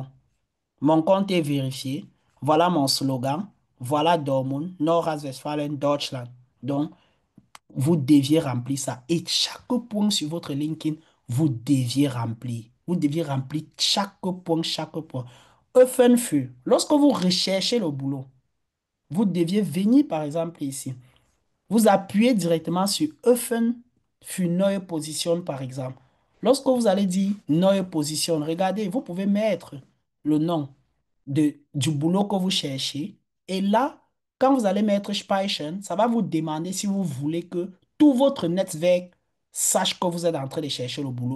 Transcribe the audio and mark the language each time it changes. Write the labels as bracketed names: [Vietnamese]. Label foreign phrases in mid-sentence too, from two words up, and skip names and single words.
[French] Mon compte est vérifié. Voilà mon slogan. Voilà Dortmund, Nordrhein-Westfalen, Deutschland. Donc, vous deviez remplir ça. Et chaque point sur votre LinkedIn, vous deviez remplir. Vous deviez remplir chaque point, chaque point. [German] Offen für. [French] Lorsque vous recherchez le boulot, vous deviez venir, par exemple, ici. Vous appuyez directement sur [German] Offen für neue Position, [French] par exemple. Lorsque vous allez dire [German] neue Position, [French] regardez, vous pouvez mettre le nom du boulot que vous cherchez. Et là, quand vous allez mettre Speichern, ça va vous demander si vous voulez que tout votre network sache que vous êtes en train de chercher le boulot.